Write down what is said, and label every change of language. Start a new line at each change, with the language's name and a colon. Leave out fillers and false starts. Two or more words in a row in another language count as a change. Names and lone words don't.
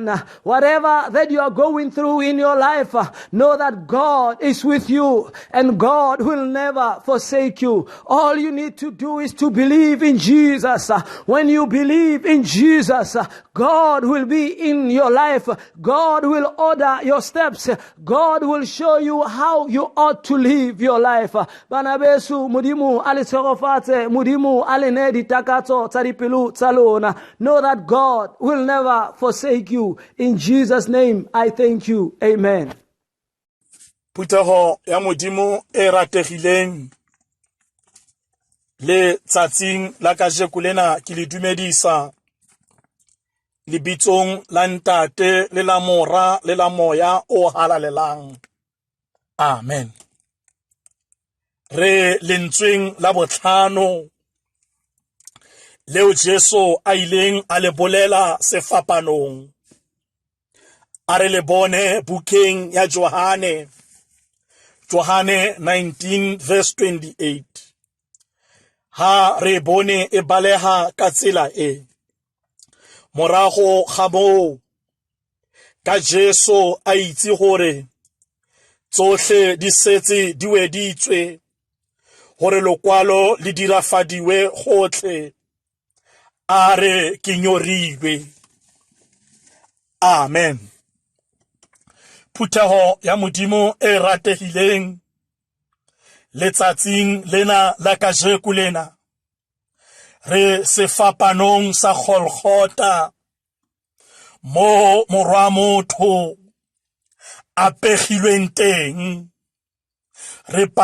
English: Whatever that you are going through in your life, know that God is with you and God will never forsake you. All you need to do is to believe in Jesus. When you believe in Jesus, God will be in your life. God will order your steps. God will show you how you ought to live your life.
Tswana: Bana besu, mudimu ali tsogofate, mudimu ali ne ditakato tsaripilu tsalona.
English: Know that God will never forsake you. In Jesus' name, I thank you. Amen.
Tswana: Puteho ya modimo e rategileng le tsatsing la kajeko lena ke le dumedisa lebitsong la ntate le la mora le la moya o halalelang. Amen. Re lentsweng la botlhano leo Jesu a ileng a le bolela sefapanong, a re le bone bukeng ya Johane 19 verse 28. Ha re bone e baleha ka tsela e, morago ga moo ka Jesu a itse gore tsohle di setse di weditswe, gore lokwalo le dirafadiwe gotlhe, a re ke nyorilwe. Amen. Phutheho ya modimo e rategileng letsatsing lena la kajeko lena re sefapanong sa Golgotha mo morwa motho a pegilweng teng, re